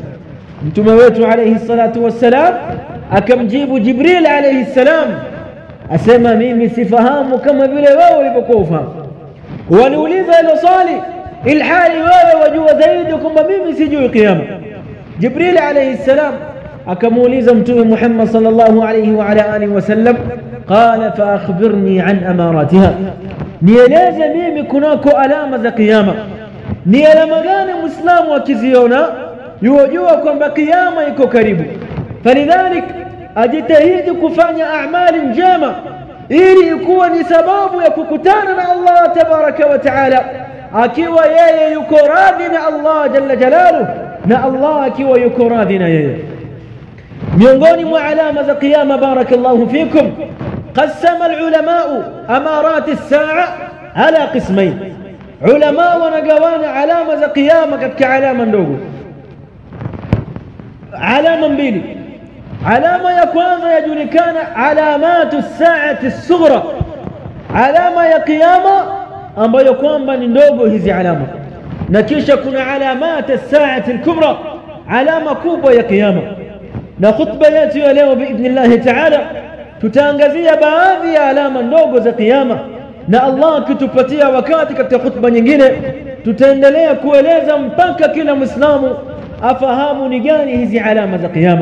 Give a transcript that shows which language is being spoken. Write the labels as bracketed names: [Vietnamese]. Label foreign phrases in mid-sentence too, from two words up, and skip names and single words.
[Swahili] Mtume wetu [Arabic] عليه الصلاة والسلام [Swahili] akamjibu Jibril [Arabic] عليه السلام [Swahili] asema mimi sifahamu kama vile wewe ulivyokuwa ufahamu. Waliuliza hilo swali ilhali wewe wajua zaidi kwamba mimi sijui kiyama. Jibril [Arabic] عليه السلام [Swahili] akamuuliza mtume Muhammad [Arabic] صلى الله عليه وعلى آله وسلم, قال فأخبرني عن أماراتها, [Swahili] nieleze mimi kunako alama za kiyama. Ni alama gani muislamu akiziona yujua kwamba kiyama iko karibu? Falidhalik ajitahidi kufanya a'mali njema ili ikuwa ni sababu ya kukutana na Allah [Arabic] تبارك وتعالى, [Swahili] akiwa yeye yuko radhi na Allah [Arabic] جل جلاله [Swahili] na Allah akiwa yuko radhi na yeye. miongoni mwa alama za kiyama [Arabic] بارك الله فيكم قسم العلماء أمارات الساعة على قسمين. [Swahili] Ulama wanagawana alama za kiyama katika alama ndogo, alama mbili. Alama ya kwanza yajulikana [Arabic] علامة الساعة الصغرى, [Swahili] alama ya kiyama ambayo kwamba ni ndogo hizi alama, na kisha kuna [Arabic] علامة الساعة الكبرى, [Swahili] alama kubwa ya kiyama. Na khutba yetu ya leo [Arabic] بإذن الله تعالى [Swahili] tutaangazia baadhi ya alama ndogo za kiyama, na Allah akitupatia wakati katika khutba nyingine tutaendelea kueleza mpaka kila Muislamu afahamu ni gani hizi alama za kiyama.